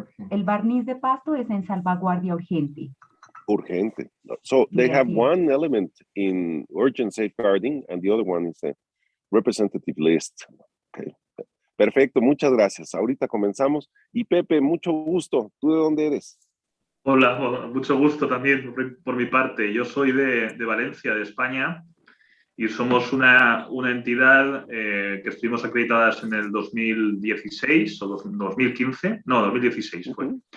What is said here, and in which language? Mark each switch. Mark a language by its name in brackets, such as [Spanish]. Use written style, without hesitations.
[Spanish] El barniz de Pasto es en salvaguardia urgente. Urgente. [English] So they have one element in urgent safeguarding and the other one is a representative list. Okay. [Spanish] Perfecto, muchas gracias. Ahorita comenzamos. Y Pepe, mucho gusto. ¿Tú de dónde eres? Hola, mucho gusto también por mi parte. Yo soy de Valencia, de España, y somos una entidad que estuvimos acreditadas en el 2016 o 2015, no, 2016 fue.